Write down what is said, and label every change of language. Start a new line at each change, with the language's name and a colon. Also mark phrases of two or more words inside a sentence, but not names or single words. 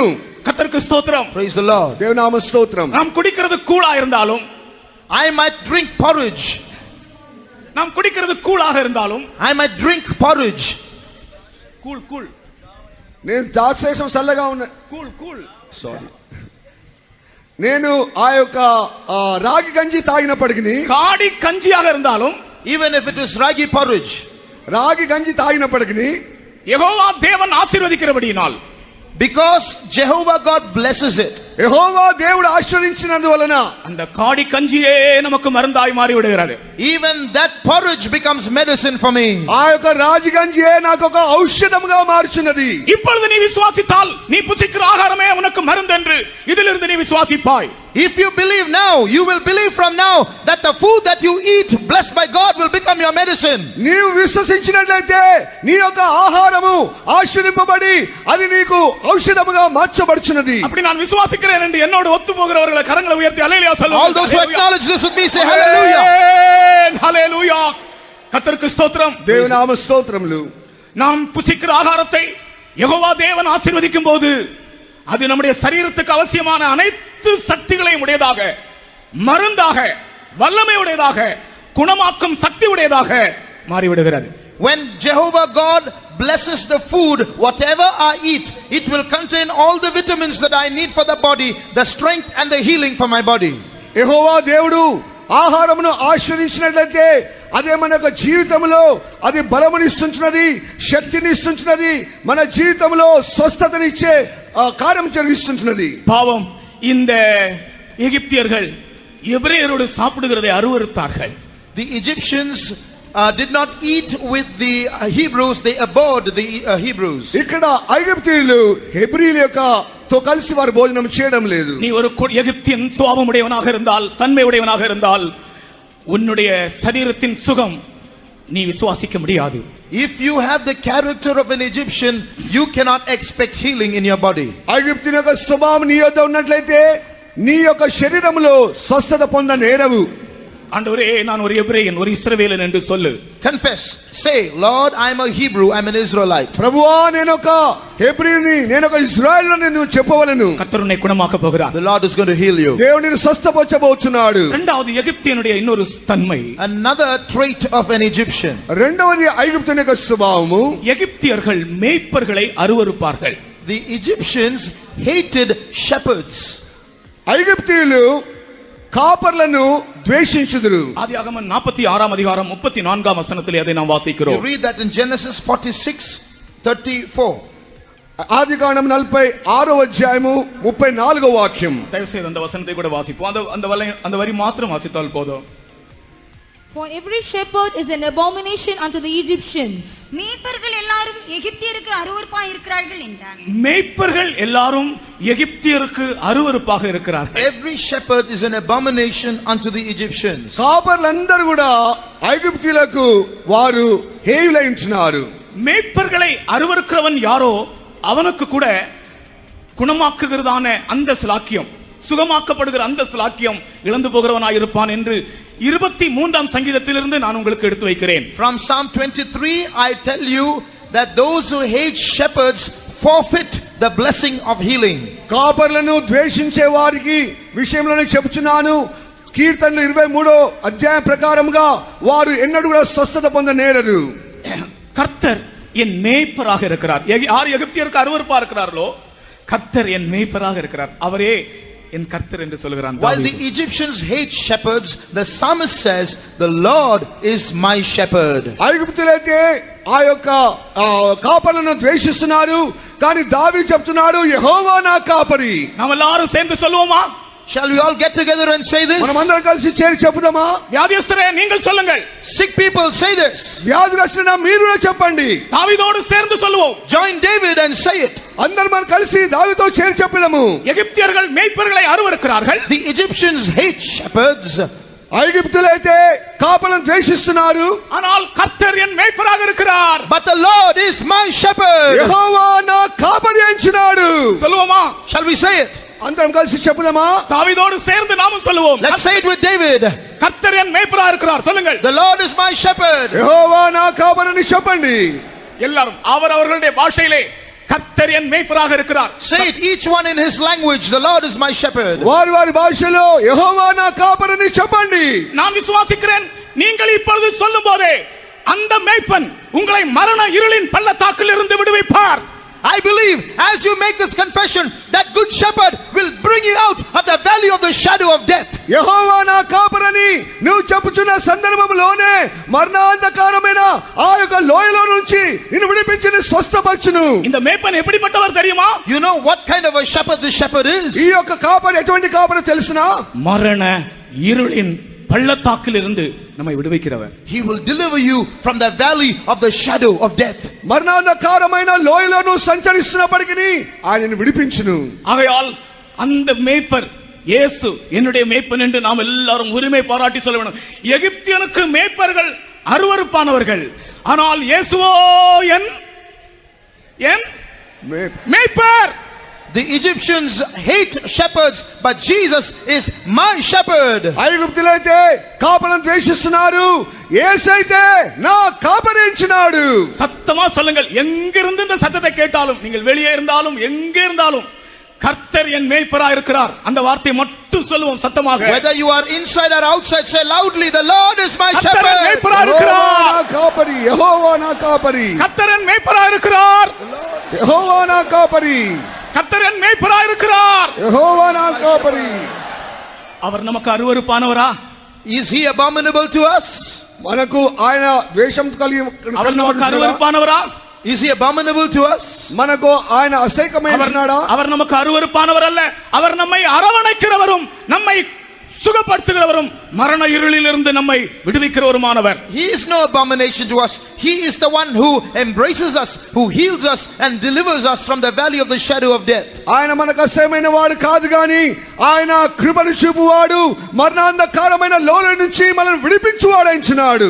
Tamil: கர்த்தருக்கு ஸ்தோத்திரம்.
English: Praise the Lord.
Telugu: దేవునామ స్తోత్రం.
Tamil: நாம் குடிக்கிறது கூழா இருந்தாலும்,
English: I might drink porridge.
Tamil: நாம் குடிக்கிறது கூழாக இருந்தாலும்,
English: I might drink porridge.
Tamil: கூழ் கூழ்
Telugu: నేను దాసేషం చల్లగా ఉన్న
Tamil: கூழ் கூழ்
Telugu: సారీ నేను ఆ యొక్క రాగి గంజి తాగినప్పటికీ,
Tamil: காடி கஞ்சியாக இருந்தாலும்,
English: Even if it is ragi porridge,
Telugu: రాగి గంజి తాగినప్పటికీ,
Tamil: யெகோவா தேவன் ஆசீர்வதிக்கிறபடியினால்,
English: because Jehovah God blesses it,
Telugu: యెహోవా దేవుడు ఆశీర్వదించినందువలన
Tamil: அந்த காடி கஞ்சியே நமக்கு மருந்தாய் மாறி விடுகிறது.
English: even that porridge becomes medicine for me.
Telugu: ఆ యొక్క రాగి గంజియే నాకు ఒక ఔషధముగా మార్చున్నది.
Tamil: இப்பொழுது நீ விசுவாசித்தால் நீ புசிக்கிற ஆகாரமே உனக்கு மருந்து என்று இதிலிருந்து நீ விசுவாசிப்பாய்.
English: If you believe now, you will believe from now that the food that you eat, blessed by God, will become your medicine.
Telugu: నీవు విశ్వసించినట్లయితే నీ యొక్క ఆహారము ఆశీర్వదింపబడి అది నీకు ఔషధముగా మార్చబడుచున్నది.
Tamil: அப்படி நான் விசுவாசிக்கிறேன் என்று என்னோடு ஒத்து போகிறவர்களை கரங்களை உயர்த்தி அல்லேலூயா சொல்லுங்கள்.
English: All those who acknowledge this with me say hallelujah.
Tamil: ஹalleluya. கர்த்தருக்கு ஸ்தோத்திரம்.
Telugu: దేవునామ స్తోత్రములు.
Tamil: நாம் புசிக்கிற ஆகாரத்தை யெகோவா தேவன் ஆசீர்வதிக்கும் போது அது நம்முடைய சரீரத்துக்கு அவசியமான அனைத்து சக்திகளையும் உடையதாக, மருந்தாக, வல்லமை உடையதாக, குணமாக்கும் சக்தி உடையதாக மாறிவிடுகிறது.
English: When Jehovah God blesses the food, whatever I eat, it will contain all the vitamins that I need for the body, the strength and the healing for my body.
Telugu: యెహోవా దేవుడు ఆహారమును ఆశీర్వదించినట్లయితే అదే మన యొక్క జీవితంలో అది బలమునిస్తుంచున్నది, శక్తినిస్తుంచున్నది, మన జీవితంలో స్వస్థతనిచ్చే కార్యం జరిగిస్తుంచున్నది.
Tamil: பாவம், இந்த எகிப்தியர்கள் எபிரேயரோடு சாப்பிடுகிறதை அருவருத்தார்கள்.
English: The Egyptians did not eat with the Hebrews, they abhorred the Hebrews.
Telugu: ఇక్కడ ఐగుప్తీయులు హెబ్రీల యొక్క తో కలిసి వారు భోజనం చేయడం లేదు.
Tamil: நீ ஒரு எகிப்தியன் சுபாவம் உடையவனாக இருந்தால், தன்மை உடையவனாக இருந்தால், உன்னுடைய சரீரத்தின் சுகம் நீ விசுவாசிக்க முடியாது.
English: If you have the character of an Egyptian, you cannot expect healing in your body.
Telugu: ఐగుప్తీయుల యొక్క స్వభావం నీ యొద్ద ఉన్నట్లయితే నీ యొక్క శరీరములో స్వస్థత పొందనేరవు.
Tamil: ஆண்டவரே, நான் ஒரு எபிரேயன், ஒரு இஸ்ரவேலன் என்று சொல்லு.
English: Confess. Say, Lord, I am a Hebrew, I am an Israelite.
Telugu: ప్రభువా, నేను ఒక హెబ్రీని, నేను ఒక ఇశ్రాయేలుని నువ్వు చెప్పవలెను.
Tamil: கர்த்தர் உன்னை குணமாக்க போகிறார்.
English: The Lord is going to heal you.
Telugu: దేవుడు నిన్ను స్వస్థపరచబోతున్నాడు.
Tamil: இரண்டாவது எகிப்தியனுடைய இன்னொரு தன்மை,
English: Another trait of an Egyptian.
Telugu: రెండవది ఐగుప్తుని యొక్క స్వభావము,
Tamil: எகிப்தியர்கள் மேய்ப்பர்களை அருவருப்பார்கள்.
English: The Egyptians hated shepherds.
Telugu: ఐగుప్తీయులు కాపర్లను ద్వేషించుదురు.
Tamil: ஆதியாகமம் 46ஆம் அதிகாரம் 34ஆம் வசனத்திலே அதை நாம்
English: You
Tamil: வாசிக்கிறோம்.
English: read that in Genesis 46:34.
Telugu: ఆదికాండం 46వ అధ్యాయము 34వ వాక్యం.
Tamil: தயவு செய்து அந்த வசனத்தை கூட வாசிப்போம். அந்த வரி மாத்திரம் வாசித்தால் போதும்.
English: For every shepherd is an abomination unto the Egyptians.
Tamil: மேய்ப்பர்கள் எல்லாரும் எகிப்தியருக்கு அருவருப்பாய் இருக்கிறார்கள் என்றார். மேய்ப்பர்கள் எல்லாரும் எகிப்தியருக்கு அருவருப்பாக இருக்கிறார்கள்.
English: Every shepherd is an abomination unto the Egyptians.
Telugu: కాపర్లందరూ కూడా ఐగుప్తీయులకు వారు హేయులైంచినారు.
Tamil: மேய்ப்பர்களை அருவருக்கிறவன் யாரோ அவனுக்கு கூட குணமாக்குகிறதான அந்த சிலாக்கியம், சுகமாக்கப்படுகிற அந்த சிலாக்கியம் இழந்து போகிறவனாய் இருப்பான் என்று 23ஆம் சங்கீதத்திலிருந்து நான் உங்களுக்கு எடுத்து வைக்கிறேன்.
English: From Psalm 23 I tell you that those who hate shepherds forfeit the blessing of healing.
Telugu: కాపర్లను ద్వేషించే వారికి విషయంలోనే చెప్తున్నాను. కీర్తనలు 23వ అధ్యాయం ప్రకారముగా వారు ఎన్నడూ కూడా స్వస్థత పొందనేరరు.
Tamil: கர்த்தர் என் மேய்ப்பராக இருக்கிறார். யார் எகிப்தியருக்கு அருவருப்பா இருக்கிறார்களோ கர்த்தர் என் மேய்ப்பராக இருக்கிறார், அவரே என் கர்த்தர் என்று சொல்கிறான்.
English: While the Egyptians hate shepherds, the psalmist says, the Lord is my shepherd.
Telugu: ఐగుప్తులైతే ఆ యొక్క కాపర్లను ద్వేషిస్తున్నారు, కానీ దావీదు చెప్తున్నాడు, యెహోవా నా కాపరి.
Tamil: நாம் எல்லாரும் சேர்ந்து சொல்லுவோமா?
English: Shall we all get together and say this?
Telugu: మనమందరం కలిసి చేరి చెప్పుదామా?
Tamil: வியாதியஸ்தரே நீங்கள் சொல்லுங்கள்.
English: Sick people, say this.
Telugu: వ్యాధిగ్రస్తులైన మీరు చెప్పండి.
Tamil: தாவீதோடு சேர்ந்து சொல்லுவோம்.
English: Join David and say it.
Telugu: అందరం మనం కలిసి దావీదుతో చేరి చెప్పుదాము.
Tamil: எகிப்தியர்கள் மேய்ப்பர்களை அருவருக்கிறார்கள்.
English: The Egyptians hate shepherds.
Telugu: ఐగుప్తులైతే కాపలను ద్వేషిస్తున్నారు.
Tamil: ஆனால் கர்த்தர் என் மேய்ப்பராக இருக்கிறார்.
English: But the Lord is my shepherd.
Telugu: యెహోవా నా కాపరి ఎంచినాడు.
Tamil: சொல்லுவோமா?
English: Shall we say it?
Telugu: అందరం కలిసి చెప్పుదామా?
Tamil: தாவீதோடு சேர்ந்து நாமும் சொல்லுவோம்.
English: Let's say it with David.
Tamil: கர்த்தர் என் மேய்ப்பராக இருக்கிறார். சொல்லுங்கள்.
English: The Lord is my shepherd.
Telugu: యెహోవా నా కాపరిని చెప్పండి.
Tamil: எல்லாரும் அவரவர்களுடைய பாஷையிலே கர்த்தர் என் மேய்ப்பராக இருக்கிறார்.
English: Say it each one in his language. The Lord is my shepherd.
Telugu: వారి వారి భాషలో యెహోవా నా కాపరిని చెప్పండి.
Tamil: நான் விசுவாசிக்கிறேன். நீங்கள் இப்பொழுது சொல்லும்போதே அந்த மேய்ப்பன் உங்களை மரண இருளின் பள்ளத்தாக்கில் இருந்து விடுவிப்பார்.
English: I believe as you make this confession that good shepherd will bring you out of the valley of the shadow of death.
Telugu: యెహోవా నా కాపరని నువ్వు చెప్పుచున్న సందర్భంలోనే మరణాంధకారమైన ఆ యొక్క లోయలో నుంచి నిన్ను విడిపించి స్వస్థపరచును.
Tamil: இந்த மேய்ப்பன் எப்படிப்பட்டவர் தெரியுமா?
English: You know what kind of a shepherd this shepherd is?
Telugu: ఈ యొక్క కాపరి ఎటువంటి కాపరి తెలుసునా?
Tamil: மரண இருளின் பள்ளத்தாக்கில் இருந்து நம்மை விடுவிக்கிறவர்.
English: He will deliver you from the valley of the shadow of death.
Telugu: మరణాంధకారమైన లోయలో నువ్వు సంచరిస్తున్నప్పటికీ ఆయనను విడిపించును.
Tamil: ஆகையால் அந்த மேய்ப்பர் இயேசு என்னுடைய மேய்ப்பன் என்று நாம் எல்லாரும் உரிமை பாராட்டி சொல்ல வேண்டும். எகிப்தியனுக்கு மேய்ப்பர்கள் அருவருப்பானவர்கள், ஆனால் இயேசுவோ என் மேய்ப்பர்.
English: The Egyptians hate shepherds, but Jesus is my shepherd.
Telugu: ఐగుప్తులైతే కాపలను ద్వేషిస్తున్నారు, యేసైతే నా కాపరి ఎంచినాడు.
Tamil: சத்தமா சொல்லுங்கள். எங்கிருந்து இந்த சத்தத்தை கேட்டாலும், நீங்கள் வெளியே இருந்தாலும் எங்கே இருந்தாலும் கர்த்தர் என் மேய்ப்பராக இருக்கிறார். அந்த வார்த்தை மட்டும் சொல்லுவோம் சத்தமாக.
English: Whether you are inside or outside, say loudly, the Lord is my
Tamil: கர்த்தர் என்
English: shepherd.
Tamil: மேய்ப்பராக
Telugu: యెహోవా
Tamil: இருக்கிறார்.
Telugu: నా కాపరి, యెహోవా నా కాపరి,
Tamil: கர்த்தர் என் மேய்ப்பராக இருக்கிறார்.
Telugu: యెహోవా నా కాపరి,
Tamil: கர்த்தர் என் மேய்ப்பராக இருக்கிறார்.
Telugu: యెహోవా నా కాపరి.
Tamil: அவர் நமக்கு அருவருப்பானவரா?
English: Is he abominable to us?
Telugu: మనకు ఆయన ద్వేషం కలిగి
Tamil: அவர் நமக்கு அருவருப்பானவரா?
English: Is he abominable to us?
Telugu: మనకు ఆయన అసహ్యమైనడా?
Tamil: அவர் நமக்கு அருவருப்பானவர் அல்ல. அவர் நம்மை அரவணைக்கிறவரும் நம்மை சுகப்படுத்துகிறவரும் மரண இருளிலிருந்து நம்மை விடுவிக்கிறவருமானவர்.
English: He is no abomination to us. He is the one who embraces us, who heals us and delivers us from the valley of the shadow of death.
Telugu: ఆయన మనకు అసహ్యమైన వాడు కాదు గాని ఆయన కృపను చూపువాడు, మరణాంధకారమైన లోయ నుంచి మనల్ని విడిపించువాడు ఎంచున్నాడు.